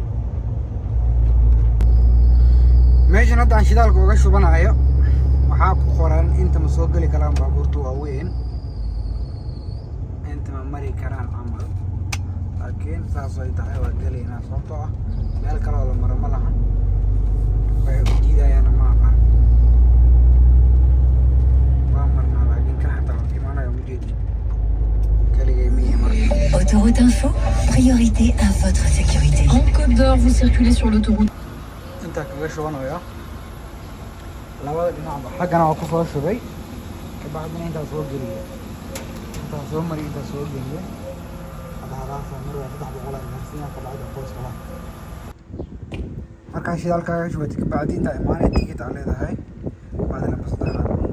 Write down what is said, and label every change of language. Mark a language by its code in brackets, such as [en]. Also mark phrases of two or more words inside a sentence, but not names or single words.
[so] meeshan hadda aan shidaalka uga shubanayo waxaa ku qoran inta ma soo geli karaan baabuurta waaweyn inta ma mari karaan camal laakiin saas ay tahay waa gelaynaa sababtoo ah meel kaloo la maro ma lahan waxay u diidayaana ma aqaan waa marnaa laakiin kan xataa wax imaanayo ma jeedin keligay miyi marka [fr] Autoroute Info, priorité à votre sécurité. En Côte d'Or, vous circulez sur l'autoroute. [so] intaa kaga shubanayo labada dhinacba xaggana waa ku soo shubay kabacdina intaa soo geliyo intaa soo mariyo intaa soo geliyo markaa shidaalkaaga shubatay kabacdi intaa imaanay tikid aa leedahay kabacdi lamba saddexaad